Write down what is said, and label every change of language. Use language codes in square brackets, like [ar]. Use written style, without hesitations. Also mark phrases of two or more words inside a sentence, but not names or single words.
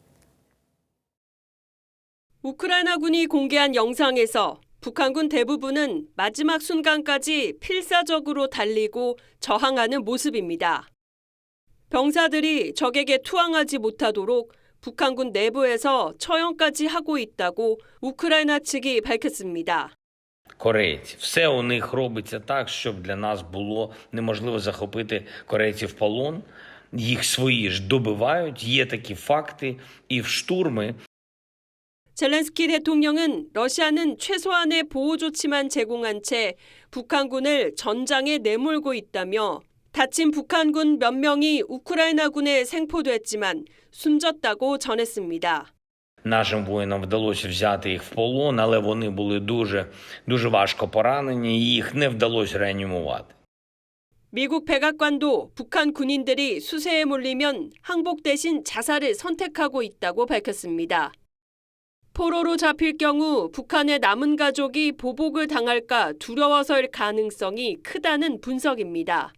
[ko] 우크라이나군이 공개한 영상에서 북한군 대부분은 마지막 순간까지 필사적으로 달리고 저항하는 모습입니다. 병사들이 적에게 투항하지 못하도록 북한군 내부에서 처형까지 하고 있다고 우크라이나 측이 밝혔습니다. [uk] Корейці. Все у них робиться так, щоб для нас було неможливо захопити корейців в полон. Їх свої ж добивають, є такі факти, і в штурми. [ko] 젤렌스키 대통령은 러시아는 최소한의 보호 조치만 제공한 채 북한군을 전장에 내몰고 있다며 다친 북한군 몇 명이 우크라이나군에 생포됐지만 숨졌다고 전했습니다. [uk] Нашим воїнам вдалося взяти їх в полон, але вони були дуже важко поранені, і їх не вдалося реанімувати. [ko] 미국 백악관도 북한 군인들이 수세에 몰리면 항복 대신 자살을 선택하고 있다고 밝혔습니다. 포로로 잡힐 경우 북한의 남은 가족이 보복을 당할까 두려워서일 가능성이 크다는 분석입니다.